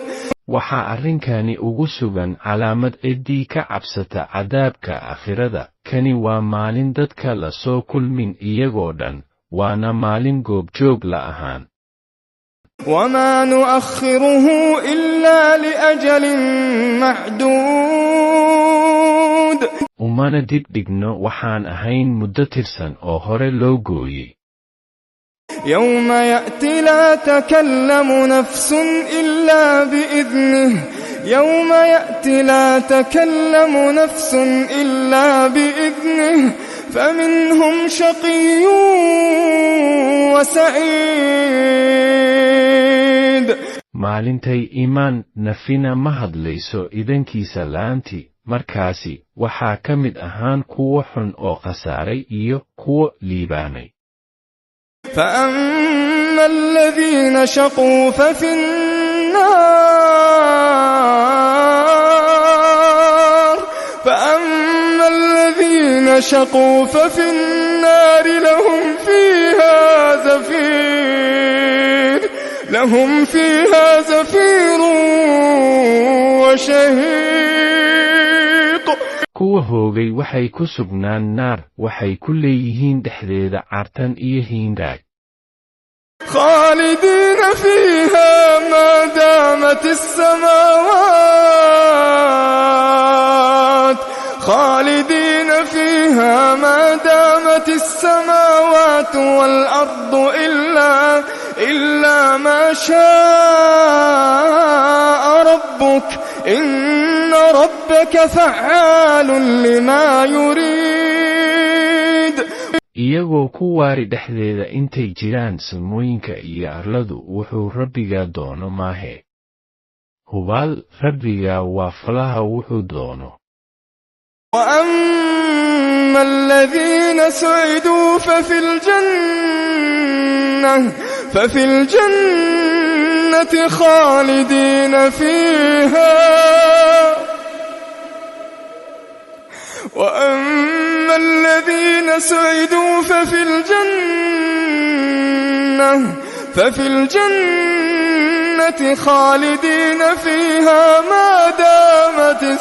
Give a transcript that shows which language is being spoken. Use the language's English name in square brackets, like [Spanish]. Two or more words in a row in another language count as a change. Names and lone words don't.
[Somali] waxaa arrinkani ugu sugan calaamad ciddii ka cabsata cadaabka aakhirada. kani waa maalin dadka la soo kulmin iyagoo dhan, waana maalin goobjoog la ahaan. [Arabic] وما نؤخره إلا لأجل معدود. [Somali] umana dib dhigno waxaan ahayn muddo tirsan oo hore loo gooyey. [Arabic] يوم يأتي لا تكلم نفس إلا بإذنه يوم يأتي لا تكلم نفس إلا بإذنه فمنهم شقي وسعيد [Somali] maalintay iimaan nafina ma hadlayso idankiisa la'aantii markaasi waxaa ka mid ahaan kuwo xun oo khasaaray iyo kuwo liibaanay [Arabic] فأما الذين شقوا ففي النار لهم فيها زفير وشهيق [Somali] kuwa hoogay waxay ku sugnaan naar waxay ku leeyihiin dhexdeeda cartan iyo hiindaag [Arabic] خالدين فيها ما دامت السماوات والأرض إلا ما شاء ربك إن ربك فعال لما يريد [Somali] iyagoo ku waari dhexdeeda intay jiraan samooyinka iyo arladu wuxuu rabbiga doono maahe hubaal rabbiga waa falaha wuxuu doono [Arabic] وأما الذين سعدوا ففي الجنة خالدين فيها وأما الذين سعدوا ففي الجنة خالدين فيها ما دامت